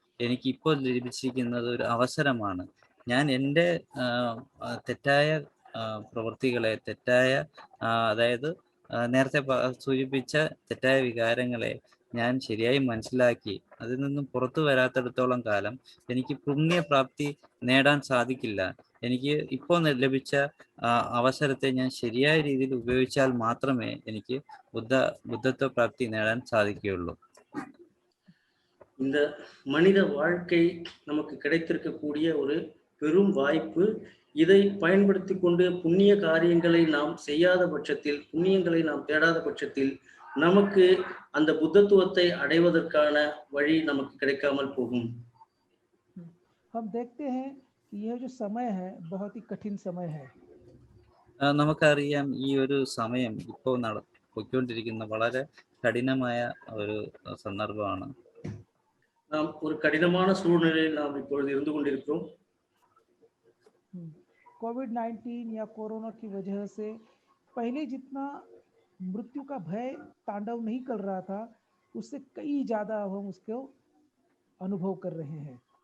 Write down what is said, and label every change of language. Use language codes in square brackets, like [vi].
[ml] എനിക്കിപ്പോൾ ലഭിച്ചിരിക്കുന്നത് ഒരു അവസരമാണ്. ഞാൻ എൻ്റെ തെറ്റായ പ്രവൃത്തികളെ, അതായത് നേരത്തെ സൂചിപ്പിച്ച തെറ്റായ വികാരങ്ങളെ ഞാൻ ശരിയായി മനസ്സിലാക്കി അതിൽ നിന്നും പുറത്തു വരാത്തിടത്തോളം കാലം എനിക്ക് പുണ്യപ്രാപ്തി നേടാൻ സാധിക്കില്ല. എനിക്ക് ഇപ്പോൾ ലഭിച്ച അവസരത്തെ ഞാൻ ശരിയായ രീതിയിൽ ഉപയോഗിച്ചാൽ മാത്രമേ എനിക്ക് புத்தத்துவ பிராப்தி நேடான் சாதிக்குள்ளൂ. [ta] இந்த மனித வாழ்க்கை நமக்கு கிடைத்திருக்கக்கூடிய ஒரு பெரும் வாய்ப்பு. இதை பயன்படுத்தி கொண்டு புண்ணிய காரியங்களை நாம் செய்யாத பட்சத்தில், புண்ணியங்களை நாம் தேடாத பட்சத்தில் நமக்கு அந்த புத்தத்துவத்தை அடைவதற்கான வழி நமக்கு கிடைக்காமல் போகும். [hi] हम देखते हैं कि यह जो समय है बहुत ही कठिन समय है. [ml] നമുക്കറിയാം ഈ ഒരു സമയം ഇപ്പോൾ പോയിക്കൊണ്ടിരിക്കുന്ന വളരെ കഠിനമായ ഒരു സന്ദർഭമാണ്. [ta] நாம் ஒரு கடினமான சூழ்நிலையில் நாம் இப்பொழுது இருந்து கொண்டிருக்கிறோம். [hi] कोविड-19 या कोरोना की वजह से पहले जितना मृत्यु का भय तांडव नहीं कर रहा था, उससे कई ज्यादा हम उसको अनुभव कर रहे हैं.